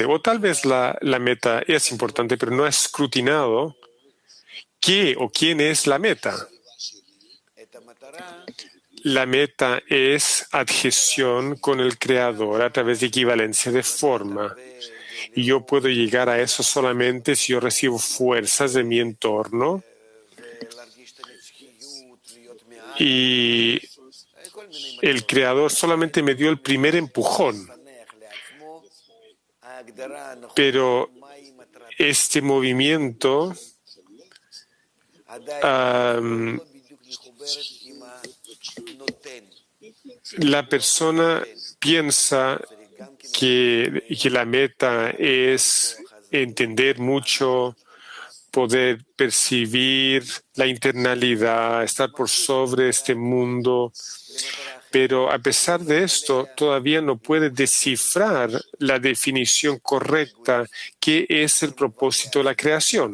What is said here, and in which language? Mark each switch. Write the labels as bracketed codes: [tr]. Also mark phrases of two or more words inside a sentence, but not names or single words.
[es] O tal vez la meta es importante, pero no ha escrutinado qué o quién es la meta. La meta es adhesión con el Creador a través de equivalencia de forma. Y yo puedo llegar a eso solamente si yo recibo fuerzas de mi entorno [he] ולהרגיש את הנצחיות, להיות מעל, [es] y [he] כל מיני [es] el Creador solamente me dio el primer empujón. [he] מחנך לעצמו. ההגדרה הנכונה, [es] Pero [he] מהי מטרת [es] este movimiento [he] עדיין לא בדיוק מחוברת עם הנותן. [es] la persona piensa que la meta es entender mucho, poder percibir la internalidad, estar por sobre este mundo, pero a pesar de esto, todavía no puede descifrar la definición correcta que es el propósito de la creación.